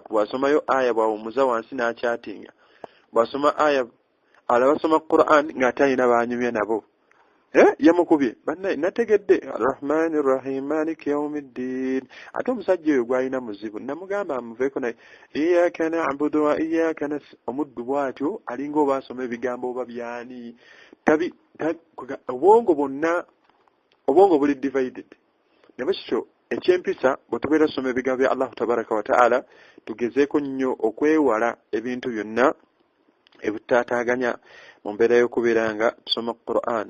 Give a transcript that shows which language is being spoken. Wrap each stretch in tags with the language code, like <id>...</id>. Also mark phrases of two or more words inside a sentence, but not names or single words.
<lg>Bw'asomayo aya bw'awumuza wansi n'achattinga. Bw'asoma aya alaba asoma Qur'an ng'ate alina banyumya nabo. Yamukubye bannaye nategedde</lg> <ar>الرحمن الرحيم مالك يوم الدين.</ar> <lg>Ate omusajja oyo gwalina muzibu, namugamba amuveeko naye</lg> <ar>إياك نعبد وإياك نستعين.</ar> <lg>Omuddu bw'atyo alinga oba asoma ebigambo oba byani. Obwongo buli divided. Nabwe kityo ekyempisa bwe tubeera tusoma ebigambo bya Allah</lg> <ar>تبارك وتعالى,</ar> <lg>tugezeeko nnyo okwewala ebintu byonna ebitataaganya mu mbeera y'okubeera nga tusoma Qur'an.</lg>